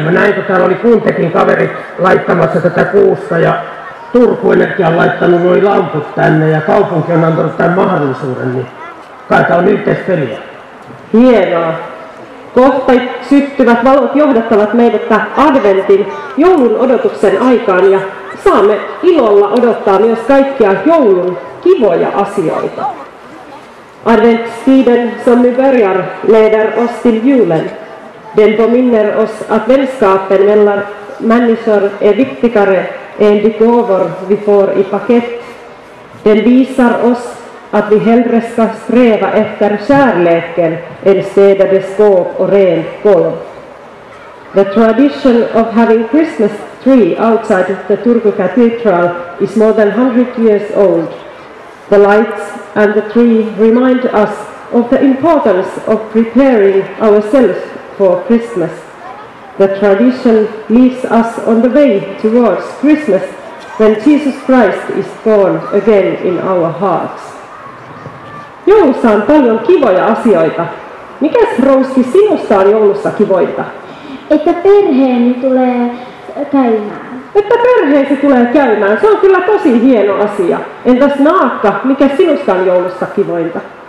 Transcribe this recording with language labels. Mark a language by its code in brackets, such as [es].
[fi] Mä näin, kun täällä oli Kuntekin kaverit laittamassa tätä kuusta ja Turku Energia on laittanut nuo lamput tänne ja kaupunki on antanut tämän mahdollisuuden, niin kai tää on yhteispeliä. Hienoa. Kohta syttyvät valot johdattavat meidät adventin joulun odotuksen aikaan ja saamme ilolla odottaa myös kaikkia joulun kivoja asioita. [sv] Adventstiden som nu börjar leder oss till julen. Den påminner oss att vänskapen mellan människor är viktigare än de gåvor vi får i paket. Den visar oss att vi hellre ska sträva efter kärleken än städade skåp och rent golv. [en] The tradition of having Christmas tree outside the Turku Cathedral is more than 100 years old. The lights and the tree remind us of the importance of preparing ourselves for Christmas. The tradition leads us on the way towards Christmas when Jesus Christ is born again in our hearts. [fi] Joulussa on paljon kivoja asioita. Mikäs, Rouski, sinusta on joulussa kivointa? Että perheeni tulee käymään. Että perheesi tulee käymään. Se on kyllä tosi hieno asia. Entäs Naakka, mikä sinusta on joulussa kivointa?